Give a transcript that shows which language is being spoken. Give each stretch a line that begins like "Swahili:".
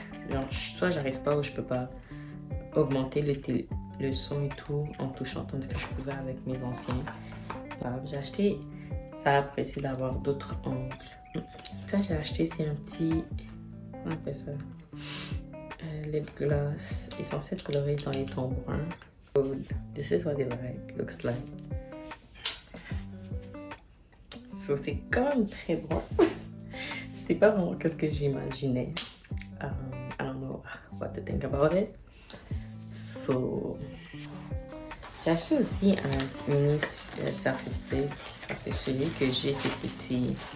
French: Genre, soit j'arrive pas ou je peux pas augmenter le son et tout en touchant, tandis que je pouvais avec mes anciens. Voilà, j'ai acheté ça pour essayer d'avoir d'autres ongles. Ça, j'ai acheté, c'est un petit... comment on appelle ça? Lip gloss. Ils sont censés être colorés dans les tons bruns.
English: This is what it looks like.
French: So, c'est quand même très bon. C'était pas vraiment ce que j'imaginais.
English: I don't know what to think about it. So, So,
French: j'ai acheté aussi un mini selfie stick parce que celui que j'ai était petit.